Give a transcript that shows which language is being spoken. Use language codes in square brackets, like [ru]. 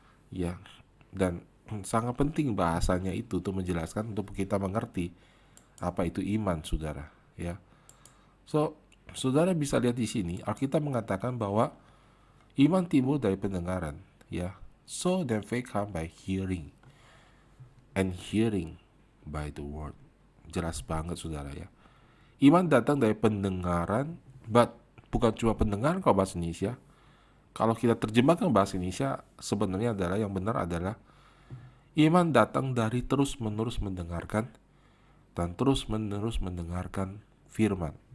[id] Ya, dan sangat penting bahasanya itu untuk menjelaskan, untuk kita mengerti apa itu iman, saudara. Ya, so saudara bisa lihat di sini Alkitab mengatakan bahwa iman timbul dari pendengaran, ya. [en] So then faith come by hearing, and hearing by the word. [id] Jelas banget, saudara, ya. Iman datang dari pendengaran, but bukan cuma pendengaran kalau bahasa Indonesia. Kalau kita terjemahkan bahasa Indonesia, sebenarnya adalah yang benar adalah iman datang dari terus-menerus mendengarkan dan terus-menerus mendengarkan firman.